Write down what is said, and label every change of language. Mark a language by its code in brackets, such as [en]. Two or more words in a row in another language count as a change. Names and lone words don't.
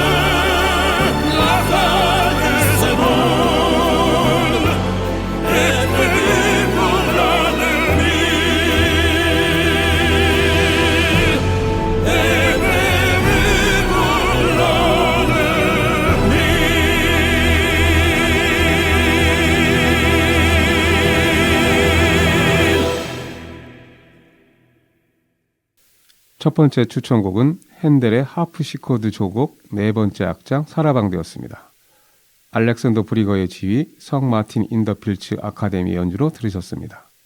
[fr] La fin de ce monde est venue pour l'ennemi. Est venue pour l'ennemi. [ko] 첫 번째 추천곡은 핸델의 하프시코드 조곡 네 번째 악장 사라방되었습니다. 알렉산더 브리거의 지휘, 성 마틴 인더필츠 아카데미 연주로 들으셨습니다.